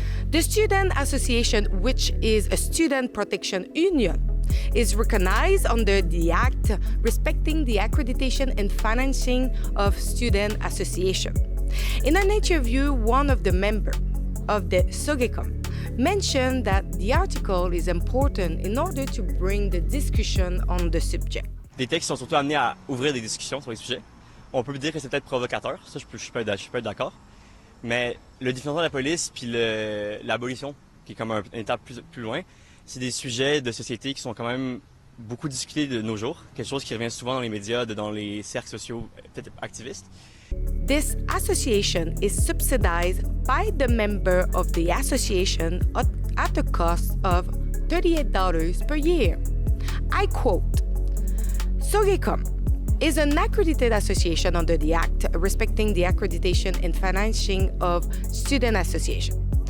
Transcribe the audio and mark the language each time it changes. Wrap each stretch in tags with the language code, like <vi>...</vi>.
<en>The Student Association, which is a student protection union, is recognized under the Act respecting the accreditation and financing of student association. In an interview, one of the members of the SOGECOM mentioned that the article is important in order to bring the discussion on the subject.</en> <fr>Des textes sont surtout amenés à ouvrir des discussions sur les sujets. On peut dire que c'est peut-être provocateur, ça je peux être d'accord. Mais le définition de la police puis l'abolition, qui est comme une étape plus loin, c'est des sujets de société qui sont quand même beaucoup discutés de nos jours, quelque chose qui revient souvent dans les médias, dans les cercles sociaux, peut-être activistes.</fr> <en>This association is subsidized by the member of the association at a cost of $38 per year. I quote, SOGECOM is an accredited association under the Act respecting the accreditation and financing of student association.</en>